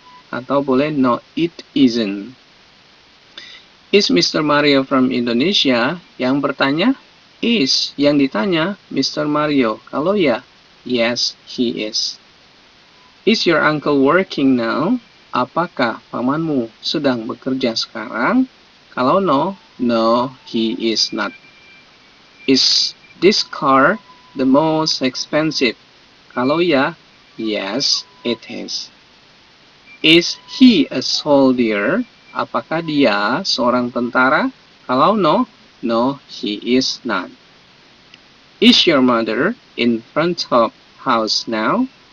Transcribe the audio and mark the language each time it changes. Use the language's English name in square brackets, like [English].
[English] Atau boleh no, it isn't. Is Mr. Mario from Indonesia? [Indonesian] Yang bertanya is. Yang ditanya Mr. Mario. Kalau ya, [English] yes, he is. Is your uncle working now? [Indonesian] Apakah pamanmu sedang bekerja sekarang? [English] Kalau no, no, he is not. Is this car the most expensive? Kalau ya, yes, it is. Is he a soldier? [Indonesian] Apakah dia seorang tentara? [English] Kalau no, no, he is not. Is your mother in front of house now?